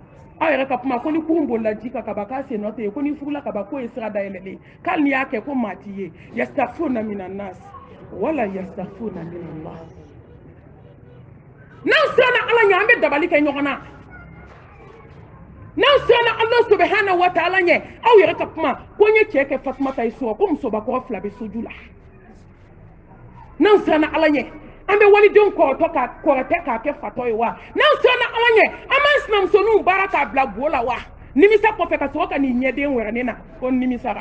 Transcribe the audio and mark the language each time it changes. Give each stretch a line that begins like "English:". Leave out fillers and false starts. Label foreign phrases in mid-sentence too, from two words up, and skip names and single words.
Bambara: Aw yɛrɛ ka kuma ko ni kurun bolila ji kan ka ban k'a sen nɔ tɛ yen, ko ni furula ka ban k'o ye sira dayɛlɛlen, k'ali n'i y'a kɛ ko maa t'i ye.
Arabic: يستخفون من الناس ولا يستخفون من الله.
Bambara: N'aw siranna Ala ɲɛ an bɛ dabali kɛ ɲɔgɔn na. N'aw siranna
Arabic: الله سبحانه وتعالى
Bambara: ɲɛ aw yɛrɛ ka kuma ko n ye cɛ kɛ Fatumata ye so ko musobakɔrɔ 2 bɛ soju la. N'aw siranna Ala ɲɛ an bɛ walidenw kɔrɔtɔ ka kɔrɔtɛ k'a kɛ fatɔ ye wa? N'aw siranna Ala ɲɛ an b'an sinamusoninw baara k'a bila bo la wa? Nimisa kɔfɛ ka sɔrɔ ka nin ɲɛden wɛrɛ ne na ko nimisara.